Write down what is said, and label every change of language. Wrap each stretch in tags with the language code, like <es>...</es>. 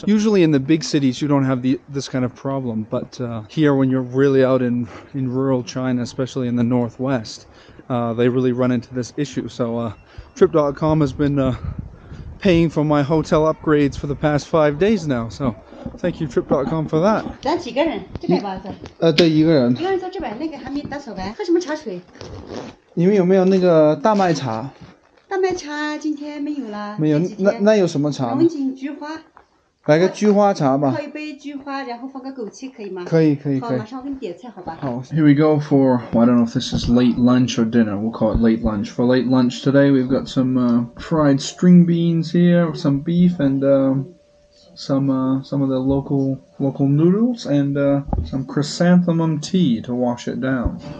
<en>So usually in the big cities, you don't have this kind of problem. But here, when you're really out in rural China, especially in the northwest, they really run into this issue. So trip.com has been paying for my hotel upgrades for the past 5 days now. So thank you, trip.com, for that.</en> <zh>咱几个人？这边吧子。对，一个人。一个人坐这边，那个还没打扫完。喝什么茶水？你们有没有那个大麦茶？大麦茶今天没有了。没有，那有什么茶？龙井菊花。来个菊花茶吧。泡一杯菊花，然后放个枸杞，可以吗？可以。好，马上我给你点菜，好吧？好。</zh> <en>Here we go for, well, I don't know if this is late lunch or dinner. We'll call it late lunch. For late lunch today, we've got some fried string beans here, some beef, and some of the local noodles, and some chrysanthemum tea to wash it down.</en>